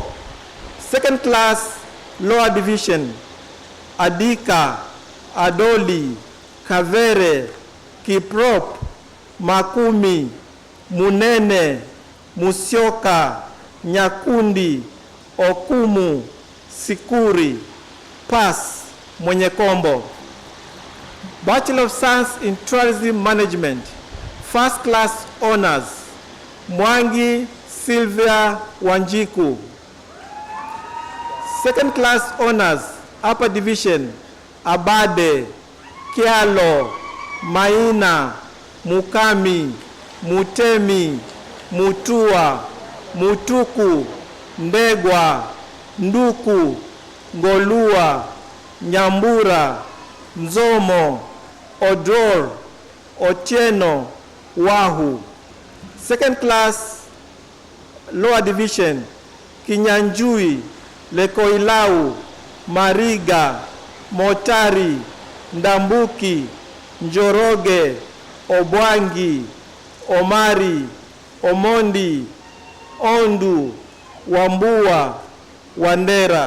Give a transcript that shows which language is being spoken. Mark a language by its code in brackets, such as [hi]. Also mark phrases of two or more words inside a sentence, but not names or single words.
[en] Second class, lower division, Adika, Adoli, Kavere, Kiprop, Makumi, Munene, Musyoka, Nyakundi, Okumu, Sikuri, Pass, Mwenyekombo. Bachelor of Science in Tourism Management, first class honors, Mwangi Sylvia Wanjiku. Second class honors, upper division, Abade, Kialo, Maina, Mukami, Mutemi, Mutua, Mutuku, Ndegwa, Nduku, Ngolua, Nyambura, Nzomo, Odor, Otieno, Wahu. Second class, lower division, Kinyanjui, Lekoilau, Mariga, Motari, Ndambuki, Njoroge, Obwangi, Omari, Omondi, Ondu, Wambua, Wandera.